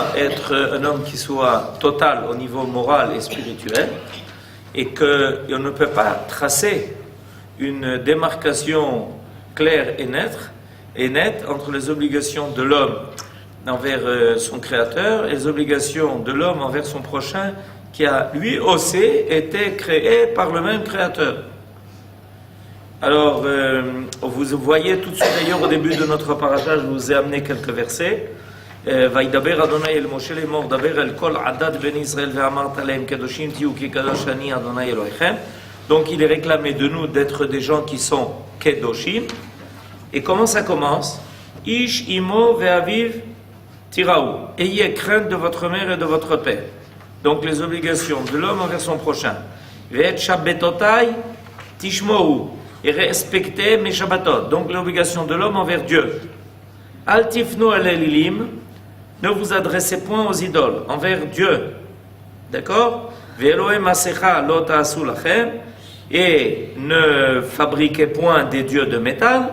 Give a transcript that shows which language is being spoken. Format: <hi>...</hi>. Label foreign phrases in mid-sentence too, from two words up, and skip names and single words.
<fr>être un homme qui soit total au niveau moral et spirituel, et qu'on ne peut pas tracer une démarcation claire et nette entre les obligations de l'homme envers son créateur et les obligations de l'homme envers son prochain, qui a lui aussi été créé par le même créateur. Alors, vous voyez tout de suite, d'ailleurs au début de notre parasha, je vous ai amené quelques versets.</fr> <he>וידבר אדוני אל משה לאמור דבר אל כל עדת בני ישראל ואמרת להם קדושים תהיו כי קדוש אני אדוני אלוהיכם.</he> <fr>Donc il est réclamé de nous d'être des gens qui sont kedoshim. Et comment ça commence?</fr> <he>איש אמו ואביו תיראו.</he> <fr>Ayez crainte de votre mère et de votre père. Donc les obligations de l'homme envers son prochain.</fr> <he>ואת שבתותי תשמרו.</he> <fr>Et respectez mes shabbatot. Donc l'obligation de l'homme envers Dieu.</fr> <he>אל תפנו אל אלילים.</he> <fr>Ne vous adressez point aux idoles, envers Dieu. D'accord? Et ne fabriquez point des dieux de métal.</fr>